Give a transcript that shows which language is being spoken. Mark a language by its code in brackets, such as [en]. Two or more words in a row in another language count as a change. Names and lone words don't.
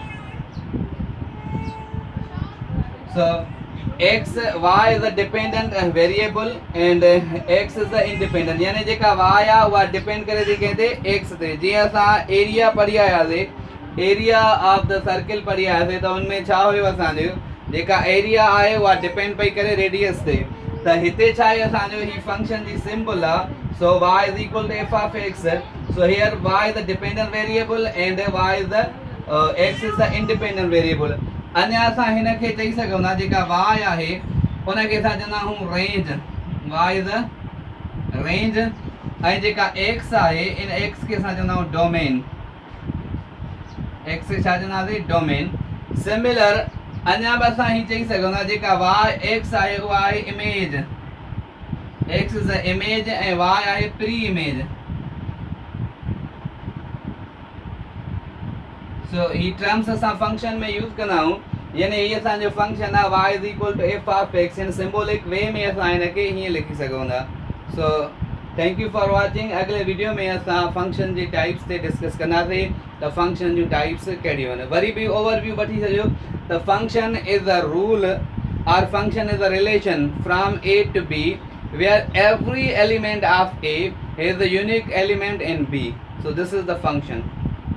[en] So x y is a dependent variable and x is the independent. [sd] यानी जेका y आहे उहा डिपेंड करे थी कंहिं ते x ते. जीअं असां एरिया पढ़ी आयासीं, [en] area of the circle [sd] पढ़ी आयासीं त उनमें छा हुयो असांजो जेका एरिया आहे उहा डिपेंड पई करे रेडियस ते. त हिते छा आहे असांजो ही फंक्शन जी सिंबल आहे. [en] सो y is equal to f of x. So here y is the dependent variable and y is the x is the independent variable. [sd] अञा असां हिनखे चई सघूं था जेका y आहे उनखे असां चवंदा आहियूं रेंज, [en] y is the रेंज. [sd] ऐं जेका x आहे इन x खे असां चवंदा आहियूं डोमेन, x खे छा चवंदासीं डोमेन. सिमिलर अञा बि असां ही चई सघूं था जेका x आहे उहा आहे इमेज, [en] x is the image [sd] ऐं y आहे [en] pre image. [sd] सो ही टर्म्स असां फंक्शन में यूज़ कंदा आहियूं. यानी ही असांजो फंक्शन आहे [en] y is equal to f of x. [sd] इन [en] symbolic way [sd] में असां हिनखे हीअं लिखी सघूं था. [en] so thank you for watching. [sd] अगले वीडियो में असां फंक्शन जी टाइप्स ते डिस्कस कंदासीं त फंक्शन जूं टाइप्स कहिड़ियूं आहिनि. वरी बि ओवरव्यू वठी छॾियो त [en] function is a rule और function is a relation from a to b where every element of a is a unique element in b. So this is the function.